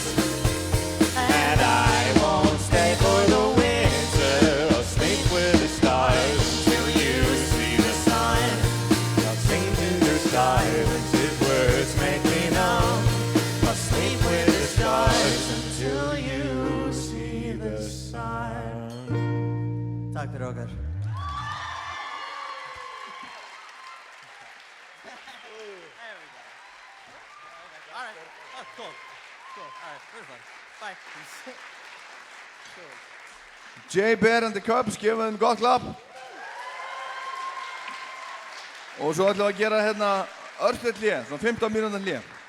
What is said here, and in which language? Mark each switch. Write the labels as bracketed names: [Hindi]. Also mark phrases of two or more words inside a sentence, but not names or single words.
[English] And I won't stay for the winter. I'll sleep with the stars until you see the sun. I'll sing to the silence if words make me numb. I'll sleep with the stars until you see the sun. [Icelandic] Takk fyrir okkar. [English] All right. Oh, cool. Cool. All right. We're fine. Bye. [Icelandic] Jay Bear and the Cubs, gefum þeim gott klapp. Og svo ætlum við að gera hérna örstutt hlé, svona 15 mínútna hlé.